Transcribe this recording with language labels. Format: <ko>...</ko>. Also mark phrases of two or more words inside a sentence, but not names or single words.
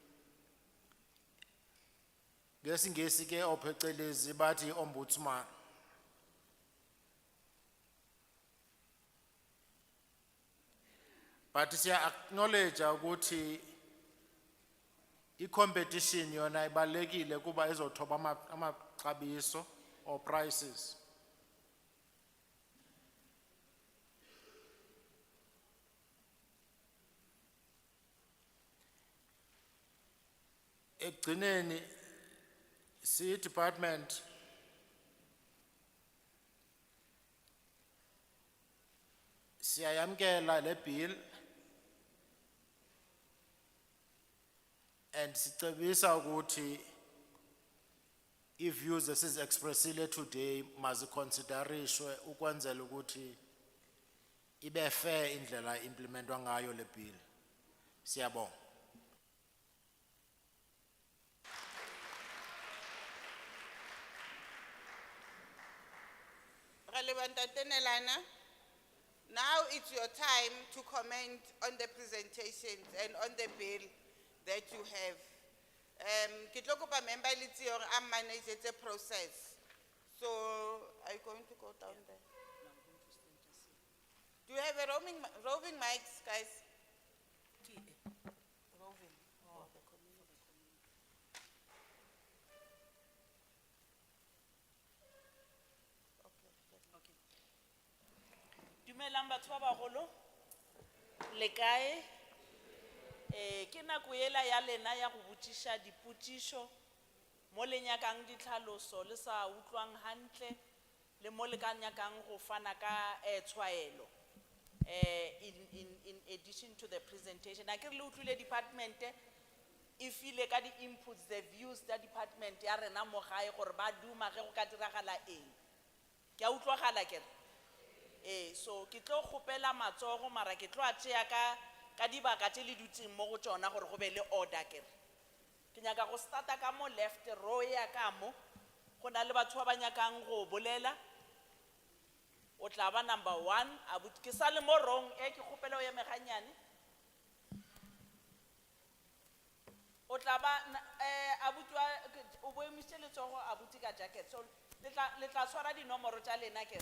<zu>Ngesingesi ke ophecelezi bathi ombudsman. But siya acknowledge ukuthi i-competition yona ibalekile kuba izothoba amaxabiso</zu> <en>or prices.</en> <zu>Ekugcineni si department siyayamkela le bill and sicebisa ukuthi i-views esizexpressile today maziconsiderishwe ukwenzela ukuthi ibe fair indlela implementwa ngayo le bill. Siyabonga.</zu> <en>Now it's your time to comment on the presentations and on the bill that you have.</en> <nso>Ke tlo kopa member le tsi hore a</nso> <en>manage the process. So are you going to go down there? Do you have a roving mics, guys? Roving. Oh, the community. Okay.</en> <nso>Dumelang batho ba bagolo le kae ke nako ela ya lena ya go botsisha dipotšišo mo le nyakang ditlhaloso le sa utlwang hantle le mo le ka nyakang go fana ka tshwaelo</nso> <en>in addition to the presentation.</en> <nso>A ke re le utlwile department e file ka di inputs,</nso> <en>the views</en> <nso>tsa department ya rena mo gae gore ba duma ge go ka diragala eng. Ke a utlwagala ke re so ke tlo kgopela matsogo mara ke tlo a tšea ka dibaka tše le dutseng mo go tšona gore go be le order kere. Ke nyaka go starta ka mo</nso> <en>left row</en> <nso>ya ka mo go na le batho ba ba nyakang go bolela. O tla ba number 1 abuti ke sa le mo wrong ke kgopela o ye meganyane. O tla ba abuti o bo emise letsogo abuti ka jacket so le tla swara dinomoro tša lena kere.</nso>